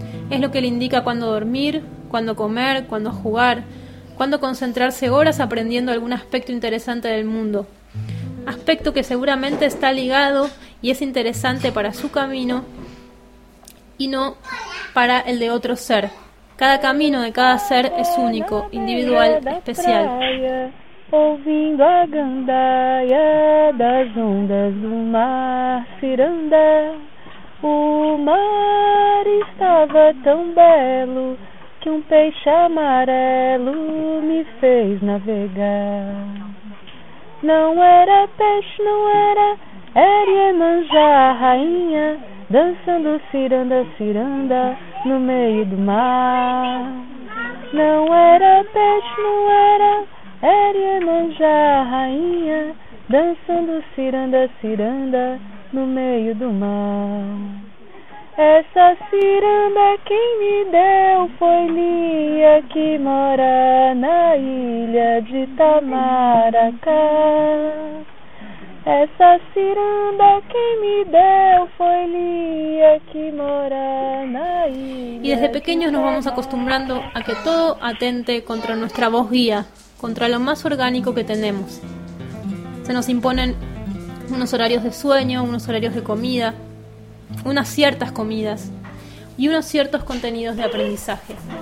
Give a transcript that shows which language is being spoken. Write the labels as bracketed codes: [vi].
[es] Es lo que le indica cuándo dormir, cuándo comer, cuándo jugar, cuándo concentrarse horas aprendiendo algún aspecto interesante del mundo. Aspecto que seguramente está ligado y es interesante para su camino y no para el de otro ser. Cada camino de cada ser es único, individual, especial. [pt] Ouvindo a gandaia das ondas do mar ciranda, o mar estava tão belo que um peixe amarelo me fez navegar. Não era peixe, não era, era Iemanjá, a rainha, dançando ciranda, ciranda no meio do mar. Não era peixe, não era, era Iemanjá, a rainha, dançando ciranda, ciranda no meio do mar. Essa ciranda quem me deu foi Lia, que mora na ilha de Itamaracá. Essa ciranda quem me deu foi Lia, que mora na ilha. [es] Y desde pequeños nos vamos acostumbrando a que todo atente contra nuestra voz guía, contra lo más orgánico que tenemos. Se nos imponen unos horarios de sueño, unos horarios de comida, unas ciertas comidas y unos ciertos contenidos de aprendizaje.